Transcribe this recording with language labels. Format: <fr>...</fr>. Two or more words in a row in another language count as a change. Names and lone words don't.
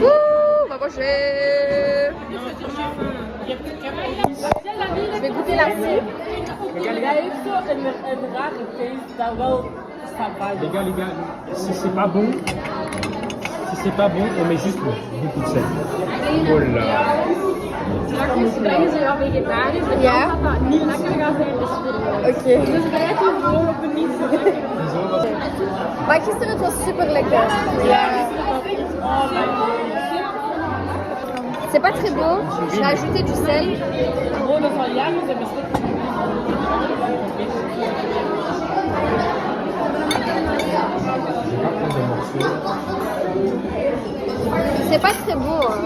<fr>On va manger. Je vais goûter la soupe. Les gars, si c'est pas bon, on met juste beaucoup de sel. Oh là.</fr> <nl>Ja. Oké. Maar gisteren het was super lekker.</nl> <fr>C'est pas très beau, j'ai rajouté du sel. C'est pas très beau.</fr>